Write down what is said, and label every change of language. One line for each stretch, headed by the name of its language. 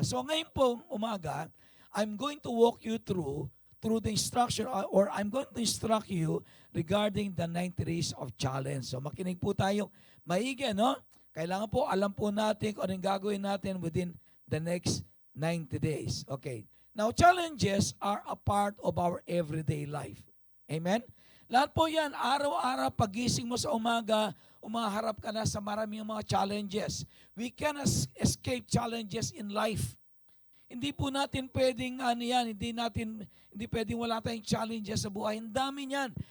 Filipino: So ngayon po, umaga,
English: I'm going to walk you through the instruction or I'm going to instruct you regarding the 90 days of challenge.
Filipino: So makinig po tayo maigi, no? Kailangan po, alam po natin kung anong gagawin natin
English: within the next 90 days.
Filipino: Okay.
English: Now, challenges are a part of our everyday life. Amen?
Filipino: Lahat po yan, araw-araw, pagising mo sa umaga, umaharap ka na sa maraming mga challenges.
English: We cannot escape challenges in life.
Filipino: Hindi po natin pwedeng hindi pwedeng wala tayong challenges sa buhay. Ang dami niyan.